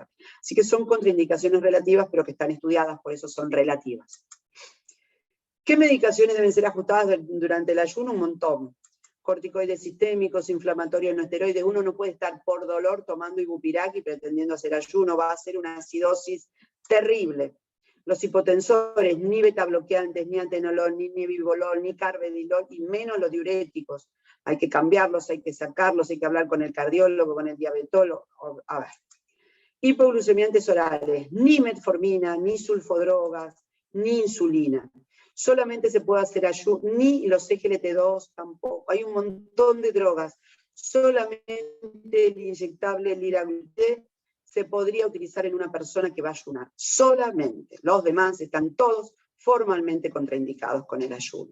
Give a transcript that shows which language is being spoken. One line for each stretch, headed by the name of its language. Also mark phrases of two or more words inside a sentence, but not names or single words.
Spanish: Así que son contraindicaciones relativas, pero que están estudiadas, por eso son relativas. ¿Qué medicaciones deben ser ajustadas durante el ayuno? Un montón. Corticoides sistémicos, inflamatorios no esteroides. Uno no puede estar por dolor tomando ibupirac y pretendiendo hacer ayuno, va a ser una acidosis terrible. Los hipotensores, ni betabloqueantes, ni atenolol, ni nebivolol, ni carvedilol, y menos los diuréticos. Hay que cambiarlos, hay que sacarlos, hay que hablar con el cardiólogo, con el diabetólogo. A ver. Hipoglucemiantes orales, ni metformina, ni sulfodrogas, ni insulina. Solamente se puede hacer ayuno, ni los SGLT2 tampoco. Hay un montón de drogas. Solamente el inyectable liraglutide se podría utilizar en una persona que va a ayunar. Solamente. Los demás están todos formalmente contraindicados con el ayuno.